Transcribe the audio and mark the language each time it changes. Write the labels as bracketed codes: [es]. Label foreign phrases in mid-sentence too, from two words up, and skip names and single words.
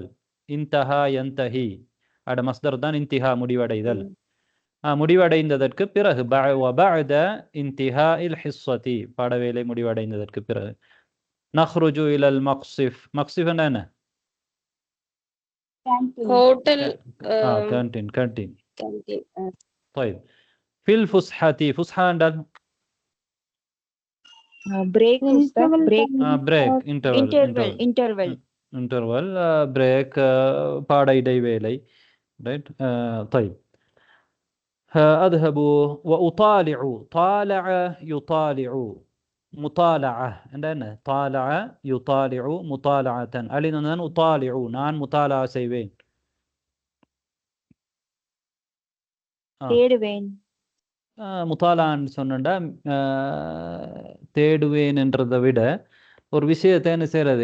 [ar] انتهى ينتهي, [ta] அட மஸ்தர் தான் இன்திஹா, முடிவடைதல். முடிவடைந்ததற்கு பிறகு. [ar] بعد انتهاء الحصة, [ta] பாடவேளை முடிவடைந்ததற்கு பிறகு. [ar] نخرج إلى المقصف. المقصف என்ன? [ta] ஹோட்டல், கேண்டீன். கேண்டீன். [ar] طيب في الفسحة. فسحة என்றால் [en] break, break, interval, break, [ta] பாட இடைவேளை. ரைட். [ar] طيب أذهب وأطالع. طالع يطالع. [ta] முத்தாலஅ என்றா என்ன? [ar] طالع يطالع مطالعة. أنا أطالع [ta] நான் முத்தாலா செய்வேன். தேடுவேன். முத்தாலான்னு சொன்னா தேடுவேன் என்றதை விட ஒரு விஷயத்தை என்ன செய்யறது?